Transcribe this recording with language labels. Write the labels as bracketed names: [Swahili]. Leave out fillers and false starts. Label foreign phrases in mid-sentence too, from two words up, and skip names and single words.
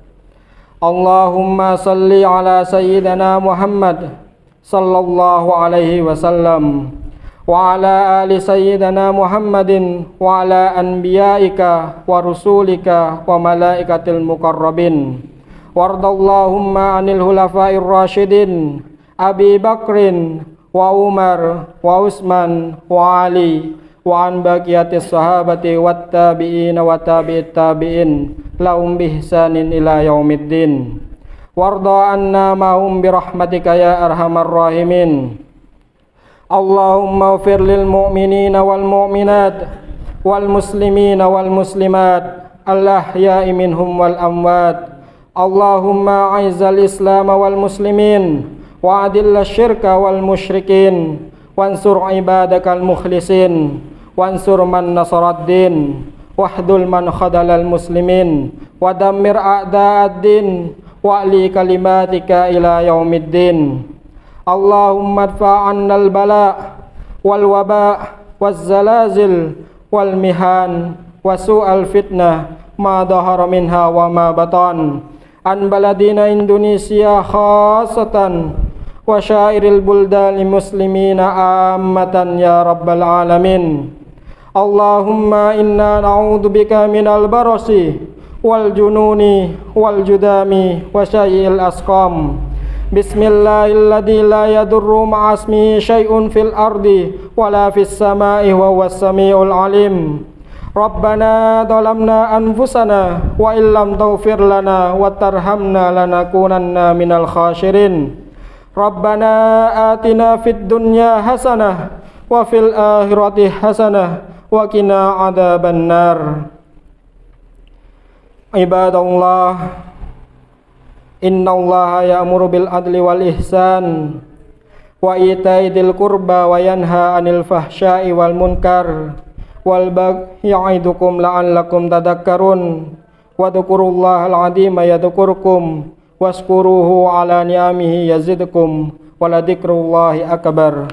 [Arabic] اللهم صل على سيدنا محمد صلى الله عليه وسلم وعلى آل سيدنا محمد وعلى أنبيائك ورسلك وملائكتك المقربين وارض اللهم عن الخلفاء الراشدين أبي بكر وعمر وعثمان وعلي وعن بقية الصحابة والتابعين وتابعي التابعين لهم بإحسان إلى يوم الدين وارض عنا معهم برحمتك يا أرحم الراحمين. اللهم اغفر للمؤمنين والمؤمنات والمسلمين والمسلمات الأحياء منهم والأموات. اللهم أعز الإسلام والمسلمين وأذل الشرك والمشركين وانصر عبادك المخلصين وانصر من نصر الدين واخذل من خذل المسلمين ودمر أعداء الدين وأعل كلماتك إلى يوم الدين. اللهم ادفع عنا البلاء والوباء والزلازل والمحن وسوء الفتنة ما ظهر منها وما بطن عن بلدنا إندونيسيا خاصة وسائر بلدان المسلمين عامة يا رب العالمين. اللهم إنا نعوذ بك من البرص والجنون والجذام وسيئ الأسقام. بسم الله الذي لا يضر مع اسمه شيء في الأرض ولا في السماء وهو السميع العليم. ربنا ظلمنا أنفسنا وإن لم تغفر لنا وترحمنا لنكونن من الخاسرين. ربنا آتنا في الدنيا حسنة وفي الآخرة حسنة وقنا عذاب النار. عباد الله إن الله يأمر بالعدل والإحسان وإيتاء ذي القربى وينهى عن الفحشاء والمنكر والبغي يعظكم لعلكم تذكرون واذكروا الله العظيم يذكركم واشكروه على نعمه يزدكم ولذكر الله أكبر.